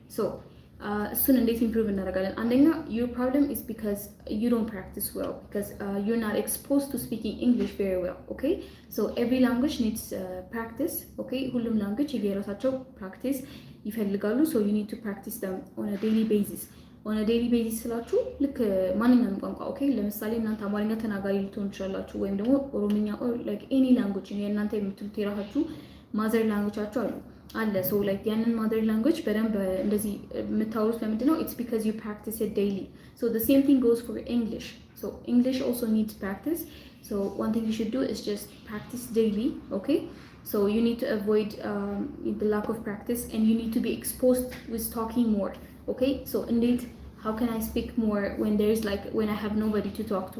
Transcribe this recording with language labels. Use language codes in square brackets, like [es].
[am] so እሱን እንዴት ኢምፕሩቭ እናደርጋለን? [en] አንደኛ your problem is because you don't practice well because you're not exposed to speaking English very well, okay? so every language needs practice, okay? [am] ሁሉም language የራሳቸው practice ይፈልጋሉ. [en] so you need to practice them on a daily basis. on a daily basis [am] ስላችሁ ልክ ማንኛውም ቋንቋ [en] okay? [am] ለምሳሌ እናንተ አማርኛ ተናጋሪ ልትሆኑ ትችላላችሁ ወይም ደግሞ ኦሮምኛ [en] or like any language [am] የእናንተ የምትሉት የራሳችሁ ማዘር ላንጉጃችሁ አለ so like ያንን mother language በደንብ እንደዚህ የምታወሩት ለምንድን ነው? [en] it's because you practice it daily. so the same thing goes for English. so English also needs practice. so one thing you should do is just practice daily, okay? So you need to avoid the lack of practice, and you need to be exposed with talking more. Okay, so indeed, how can I speak more when there's like when I have nobody to talk to?